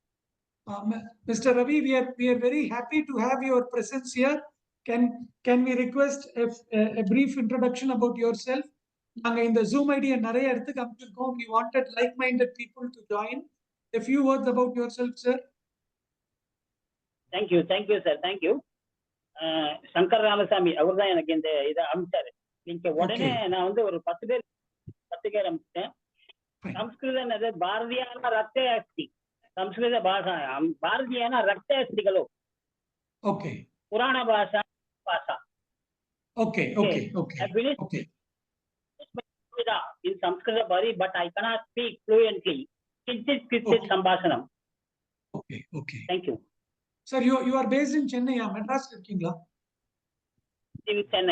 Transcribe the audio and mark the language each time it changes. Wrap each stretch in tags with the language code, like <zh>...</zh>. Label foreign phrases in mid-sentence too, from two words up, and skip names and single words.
<en>Ravi, we are very happy to have your presence here. can we request a brief introduction about yourself? In the Zoom ID and we wanted like-minded people to join. A few words about yourself, sir. Thank you, sir. Thank you.</en> <ta>Shankar Ramasamy, அவர் தான் எனக்கு இந்த இதை அனுப்பிச்சாரு. நீங்க உடனே நான் வந்து ஒரு 10 பேர் அனுப்பிச்சேன்.</ta> <sa>సంస్కృతం అదే భారతీయాన రక్తే అస్తి. సంస్కృత భాష భారతీయాన రక్తే అస్తి ఖలు.</sa> <en>Okay.</en> <sa>పురాణ భాష భాష.</sa> <en>Okay. I finished in Sanskrit bari, but I cannot speak fluently.</en> <sa>किञ्चित् सम्भाषणम्.</sa> <en>Okay. Thank you. Sir, you are based in Chennai, Madras Kingla? In Chennai.</en>